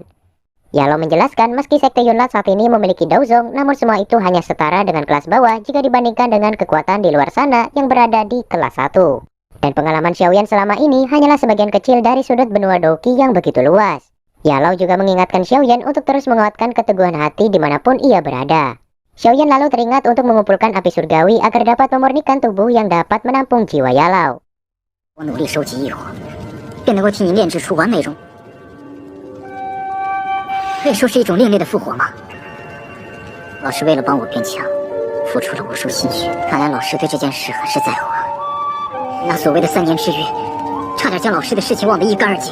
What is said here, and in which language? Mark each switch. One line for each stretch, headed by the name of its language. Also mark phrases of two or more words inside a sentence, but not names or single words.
Indonesian: Yalo menjelaskan meski sekte Yunlan saat ini memiliki Daozong, namun semua itu hanya setara dengan kelas bawah jika dibandingkan dengan kekuatan di luar sana yang berada di kelas 1. Dan pengalaman Xiaoyan selama ini hanyalah sebagian kecil dari sudut benua Douqi yang begitu luas. Yalo juga mengingatkan Xiaoyan untuk terus menguatkan keteguhan hati dimanapun ia berada. Xiaoyan lalu teringat untuk mengumpulkan api surgawi agar dapat memurnikan tubuh yang dapat menampung jiwa Yalo.
Chinese: 我努力收集异火，便能够替你炼制出完美容。可以说是一种另类的复活吗？老师为了帮我变强，付出了无数心血。看来老师对这件事很是在乎啊。那所谓的3年之约，差点将老师的事情忘得一干二净。